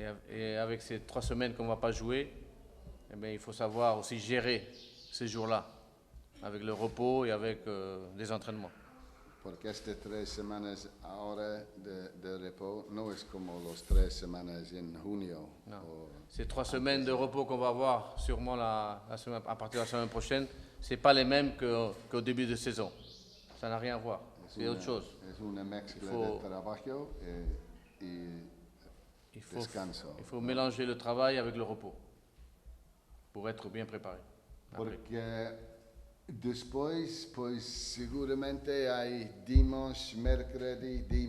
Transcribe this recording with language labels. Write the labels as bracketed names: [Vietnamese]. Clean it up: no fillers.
[French] et avec ces 3 semaines qu'on ne va pas jouer, eh bien, il faut savoir aussi gérer ces jours-là, avec le repos et avec des entraînements. [Spanish] Porque estas 3 semanas ahora de reposo no es como las 3 semanas en junio. [French] Non. o- Ces 3 semaines de repos qu'on va avoir sûrement à partir de la semaine prochaine, ce n'est pas les mêmes qu'au début de saison. Ça n'a rien à voir. C'est autre chose. [Spanish] Es una mezcla [French] faut- [Spanish] de trabajo y [French] Il faut, [Spanish] descanso. [French] il faut mélanger le travail avec le repos pour être bien préparé. Après. [Spanish] Porque después, pues seguramente hay [French] dimanche, mercredi,